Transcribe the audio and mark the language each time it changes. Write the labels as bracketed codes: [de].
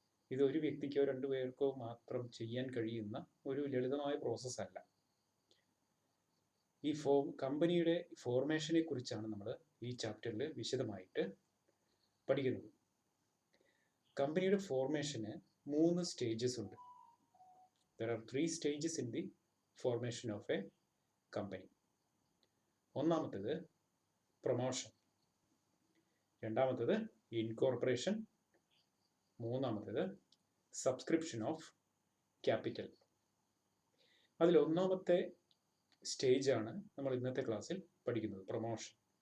[ml] ഇത് ഒരു വ്യക്തിക്കോ രണ്ടു പേർക്കോ മാത്രം ചെയ്യാൻ കഴിയുന്ന ഒരു ലളിതമായ പ്രോസസ്സല്ല. ഈ കമ്പനിയുടെ ഫോർമേഷനെ കുറിച്ചാണ് നമ്മൾ ഈ ചാപ്റ്ററിൽ വിശദമായിട്ട് പഠിക്കുന്നത്. കമ്പനിയുടെ ഫോർമേഷന് 3 സ്റ്റേജസ് ഉണ്ട്. [en] There are 3 stages in the formation of a company. [ml] ഒന്നാമത്തേത് പ്രൊമോഷൻ, രണ്ടാമത്തേത് ഇൻകോർപ്പറേഷൻ, മൂന്നാമത്തേത് സബ്സ്ക്രിപ്ഷൻ ഓഫ് ക്യാപിറ്റൽ. അതിൽ ഒന്നാമത്തെ സ്റ്റേജാണ് നമ്മൾ ഇന്നത്തെ ക്ലാസ്സിൽ പഠിക്കുന്നത്, പ്രൊമോഷൻ.